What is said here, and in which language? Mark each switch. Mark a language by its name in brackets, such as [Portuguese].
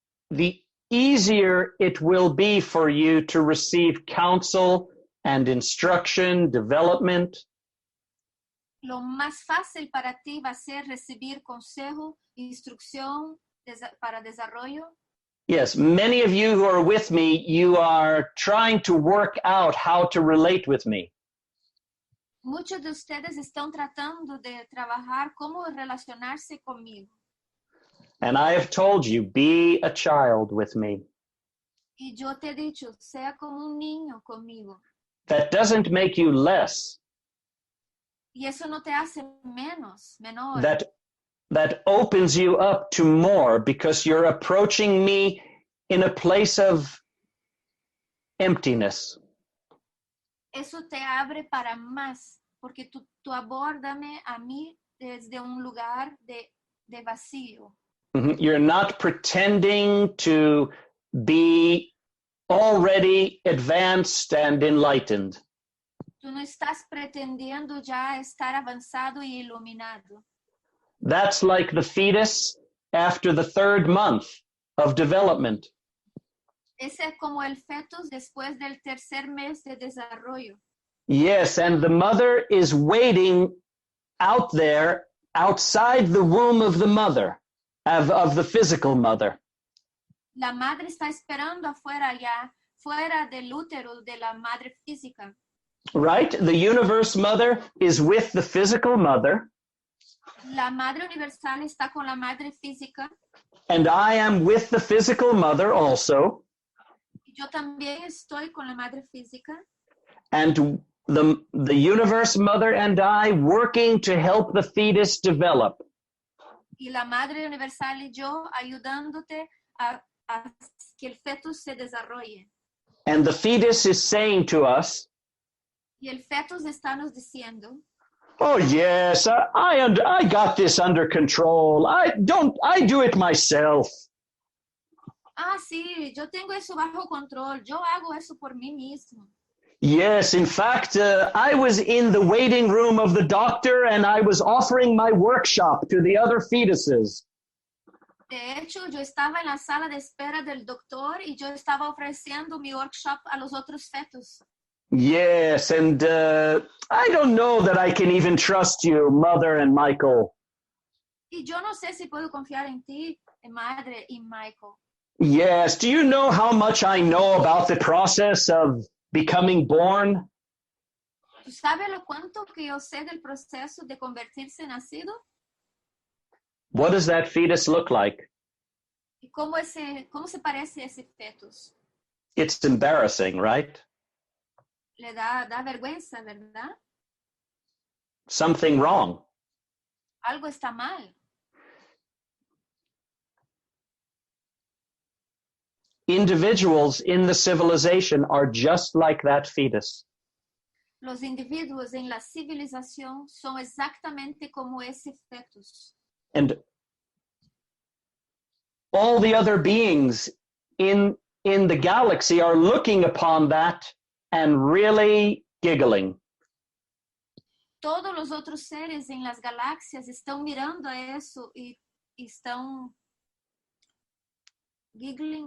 [English] the easier it will be for you to receive counsel and instruction, development. [Spanish] lo más fácil para ti va a ser recibir consejo, instrucción para desarrollo. [English] Yes, many of you who are with me, you are trying to work out how to relate with me. [Spanish] Muchos de ustedes están tratando de trabajar cómo relacionarse conmigo. [English] And I have told you, be a child with me. [Spanish] Y yo te he dicho, sea como un niño conmigo. [English] That doesn't make you less. [Spanish] Y eso no te hace menor. [English] That opens you up to more because you're approaching me in a place of emptiness. [Spanish] Eso te abre para más, porque tú abórdame a mí desde un lugar de vacío. [English] You're not pretending to be already advanced and enlightened. [Spanish] Tú no estás pretendiendo ya estar avanzado y iluminado. [English] That's like the fetus after the 3rd month of development. [Spanish] Ese es como el fetus después del 3er mes de desarrollo. [English] Yes, and the mother is waiting out there outside the womb of the mother, of the physical mother. [Spanish] La madre está esperando afuera ya, fuera del útero de la madre física. [English] Right? The universe mother is with the physical mother. [Spanish] La madre universal está con la madre física. [English] And I am with the physical mother also. [Spanish] Yo también estoy con la madre física. [English] And the universe mother and I working to help the fetus develop. [Spanish] y la Madre Universal y yo ayudándote a que el feto se desarrolle. [English] And the fetus is saying to us, [Spanish] Y el feto está nos diciendo, [English] oh yes, I got this under control. I do it myself. [Spanish] ah, sí, yo tengo eso bajo control, yo hago eso por mí mismo. [English] Yes, in fact, I was in the waiting room of the doctor and I was offering my workshop to the other fetuses. [Spanish] De hecho, yo estaba en la sala de espera del doctor y yo estaba ofreciendo mi workshop a los otros fetos. [English] Yes, and I don't know that I can even trust you, Mother and Michael. [Spanish] Y yo no sé si puedo confiar en ti, Madre y Michael. [English] Yes, do you know how much I know about the process of becoming born? [Spanish] ¿Tú sabes lo cuánto que yo sé del proceso de convertirse en nacido? [English] What does that fetus look like? [Spanish] ¿Y cómo se parece ese fetus? [English] It's embarrassing, right? [Spanish] Le da vergüenza, ¿verdad? [English] Something wrong. [Spanish] Algo está mal. [English] Individuals in the civilization are just like that fetus. [Spanish] Los individuos en la civilización son exactamente como ese fetus. [English] And all the other beings in the galaxy are looking upon that and really giggling. [Spanish] Todos los otros seres en las galaxias están mirando a eso y están [English] giggling,